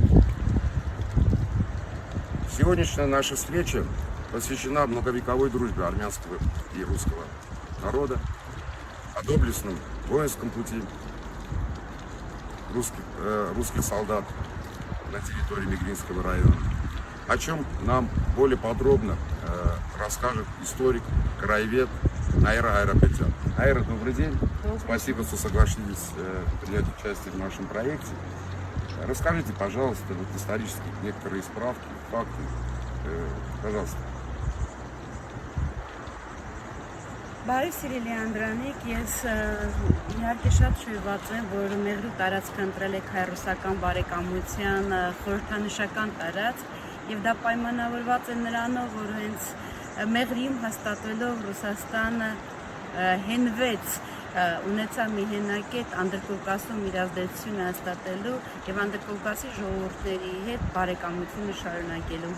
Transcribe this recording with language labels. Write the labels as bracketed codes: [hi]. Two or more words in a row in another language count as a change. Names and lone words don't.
[ru] Сегодняшняя наша встреча посвящена многовековой дружбе армянского и русского народа, о доблестном воинском пути русских солдат на территории Мегринского района, о чем нам более подробно расскажет историк, краевед Айра Айрапетян. Айра, добрый день. Спасибо, что согласились принять участие в нашем проекте. Расскажите, пожалуйста, вот исторические некоторые справки, факты. Пожалуйста. [hy] Բարև սիրելի Անդրանիկ, ես իհարկե շատ շոյված եմ, որ Մեղրի տարածքը ընտրել եք հայ-ռուսական բարեկամության խորհրդանշական տարածք եւ դա պայմանավորված է նրանով, որ հենց Մեղրիում հաստատվելով Ռուսաստանը հենվեց ունեցավ մի հենակետ Անդրկովկասում իր ազդեցությունը հաստատելու եւ Անդրկովկասի ժողովուրդների հետ բարեկամությունը շարունակելու